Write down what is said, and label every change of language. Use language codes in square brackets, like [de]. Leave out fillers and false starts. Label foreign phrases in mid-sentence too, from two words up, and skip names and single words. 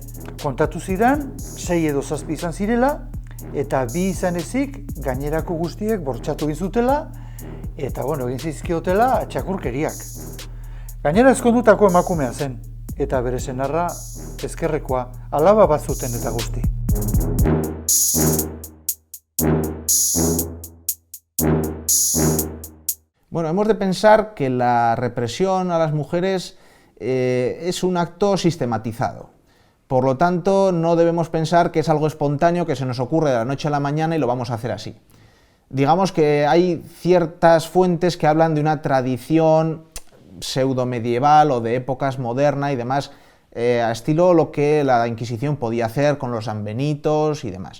[eu] Kontatu zidan, 6 edo 7 izan zirela, eta 2 izan ezik gainerako guztiek bortxatu egin zutela, eta, bueno, egin zizkiotela txakurkeriak. Gainera ezkondutako emakumea zen, eta bere senarra ezkerrekoa, alaba bat zuten eta guzti. [es] Bueno, hemos de pensar que la represión a las mujeres es un acto sistematizado. Por lo tanto, no debemos pensar que es algo espontáneo que se nos ocurre de la noche a la mañana y lo vamos a hacer así. Digamos que hay ciertas fuentes que hablan de una tradición pseudo-medieval o de épocas moderna y demás, a estilo lo que la Inquisición podía hacer con los sanbenitos y demás.